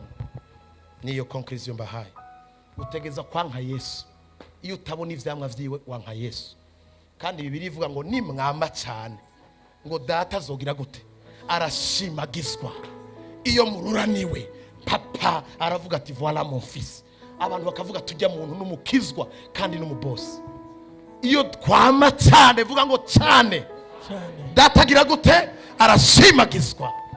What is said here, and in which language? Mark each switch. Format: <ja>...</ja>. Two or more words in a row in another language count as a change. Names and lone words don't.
<rn>Niyo conclusion mbahaye. Utegeza kwanka Yesu. Iyo utabona ivyamwa vyiwe wanka Yesu. Kandi Bibiliya ivuga ngo nimwama cyane ngo data azogira gute? Arashimagizwa. Iyo mururaniwe, papa aravuga ati</rn> <fr>voilà mon fils.</fr> <rn>Abantu bakavuga tujya muntu n'umukizwa kandi n'umubosi. Iyo twama cyane vuga ngo cyane, data agira gute? Arashimagizwa.</rn>